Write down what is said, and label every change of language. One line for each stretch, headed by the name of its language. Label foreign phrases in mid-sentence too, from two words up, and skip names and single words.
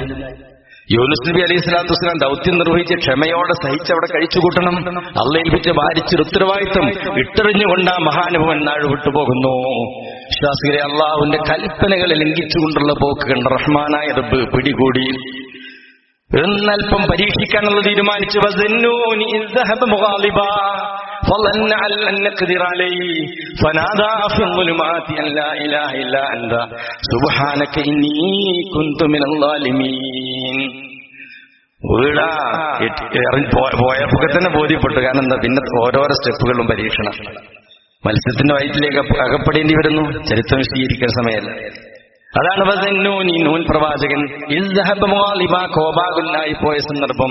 Malayalam: യൂനുസ് നബി
Arabic: عليه الصلاة والسلام
Malayalam: ദൗത്യം നിർവഹിച്ച് ക്ഷമയോടെ സഹിച്ച് അവിടെ കഴിച്ചുകൂട്ടണം. അള്ളാഹ് ഏൽപ്പിച്ച ഭാരിച്ചൊരു ഉത്തരവാദിത്വം ഇട്ടെറിഞ്ഞുകൊണ്ട് ആ മഹാനുഭവൻ നാട് വിട്ടുപോകുന്നു. വിശ്വാസികളെ, അള്ളാഹുവിന്റെ കൽപ്പനകളെ ലംഘിച്ചുകൊണ്ടുള്ള പോക്ക് കണ്ട റഹ്മാനായ റബ്ബ് പിടികൂടി. എന്നൽപ്പം പരീക്ഷിക്കാനുള്ള തീരുമാനിച്ചു.
Arabic: فظن أن لن نقدر عليه فنادى في الظلمات أن لا إله إلا أنت سبحانك إني كنت من الظالمين.
Malayalam: പോയപ്പോൾ തന്നെ ബോധ്യപ്പെട്ടു. കാരണം എന്താ, പിന്നെ ഓരോരോ സ്റ്റെപ്പുകളും പരീക്ഷണം. മത്സ്യത്തിന്റെ വയറ്റിലേക്ക് അകപ്പെടേണ്ടി വരുന്നു. ചരിത്രം വിശദീകരിക്കുന്ന സമയമല്ല. അതാണ് നൂൻ പ്രവാചകൻ കോപാകുലായി പോയ സന്ദർഭം.